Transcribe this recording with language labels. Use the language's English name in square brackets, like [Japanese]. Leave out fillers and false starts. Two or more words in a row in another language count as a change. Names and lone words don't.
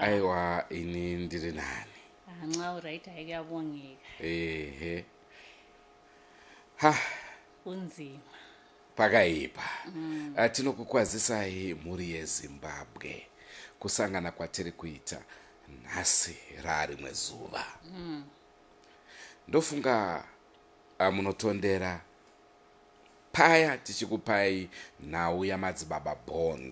[Shona] Aiwa ini ndiri nani? [North Ndebele] Nxa uright ayabongeka. [Shona] Ehe. Ha, Kunzima. pakaipa. Tinokukwazisai mhuri yeZimbabwe kusangana kwatiri kuita nhasi rarimwe zuva. Ndofunga munotondera paya tichikupai nhau yaMadzibaba bond.